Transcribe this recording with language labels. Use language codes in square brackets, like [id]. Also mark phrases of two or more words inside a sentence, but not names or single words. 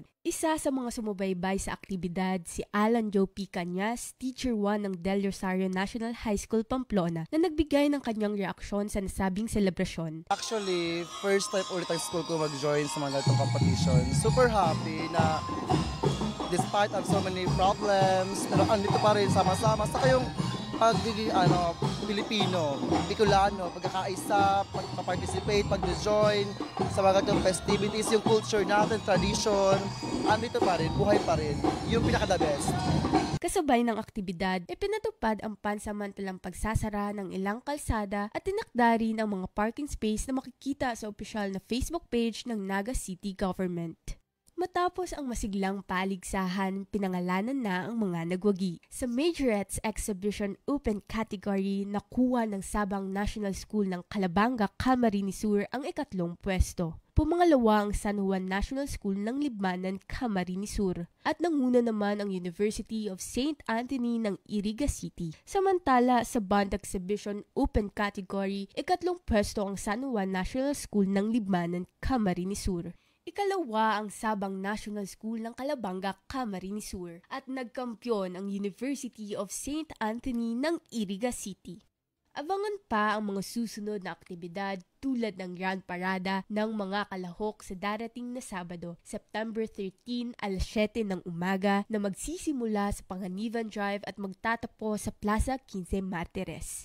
[tl] Isa sa mga sumubaybay sa aktibidad si Alan Joe P. Cañas, Teacher 1 ng Del Rosario National High School, Pamplona, na nagbigay ng kanyang reaksyon sa nasabing selebrasyon. [en] Actually, first time [tl] ulit ang school ko mag-join sa mga ganitong competition. [en] Super happy na despite of so many problems, [tl] pero andito pa rin sama-sama. Saka yung pagiging Pilipino, Bicolano, pagkakaisa, pag-participate, pag-join sa mga ganitong festivities, yung culture natin, tradition, andito pa rin, buhay pa rin. Yung pinaka- [en] the best. [tl] Kasabay ng aktibidad, ipinatupad ang pansamantalang pagsasara ng ilang kalsada at tinakda rin ang mga [en] parking space [tl] na makikita sa opisyal na Facebook page ng Naga City Government. Matapos ang masiglang paligsahan, pinangalanan na ang mga nagwagi. Sa Majorettes Exhibition Open Category, nakuha ng Sabang National School ng Calabanga, Camarines Sur ang 2nd pwesto. Pumangalawa ang San Juan National School ng Libmanan, Camarines Sur. At nanguna naman ang University of St. Anthony ng Iriga City. Samantala, sa Band Exhibition Open Category, 2nd pwesto ang San Juan National School ng Libmanan, Camarines Sur. Ikalawa ang Sabang National School ng Calabanga, Camarines Sur at nagkampiyon ang University of St. Anthony ng Iriga City. Abangan pa ang mga susunod na aktibidad tulad ng Grand Parada ng mga kalahok sa darating na Sabado, September 13, alas 7 ng umaga na magsisimula sa Panganiban Drive at magtatapos sa Plaza 15 Martires.